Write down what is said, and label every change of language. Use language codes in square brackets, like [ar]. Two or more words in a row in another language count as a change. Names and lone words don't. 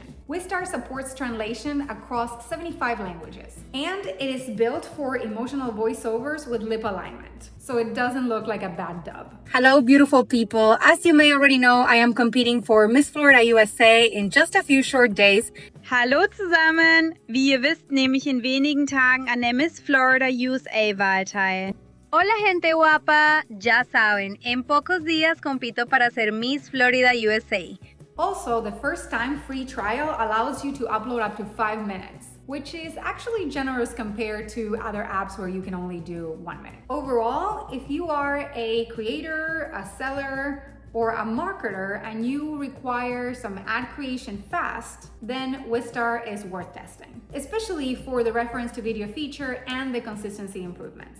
[en] Wizstar supports translation across 75 languages, and it is built for emotional voiceovers with lip alignment, so it doesn't look like a bad dub. Hello, beautiful people. As you may already know, I am competing for Miss Florida USA in just a few short days. [de] Hallo zusammen! Wie ihr wisst, nehme ich in wenigen Tagen an der Miss Florida USA-Wahl teil. [es] Hola gente guapa, ya saben, en pocos días compito para ser Miss Florida USA. [en] Also, the first time free trial allows you to upload up to 5 minutes. which is actually generous compared to other apps where you can only do 1 minute. Overall, if you are a creator, a seller, or a marketer and you require some ad creation fast, then Wizstar is worth testing, especially for the reference to video feature and the consistency improvements.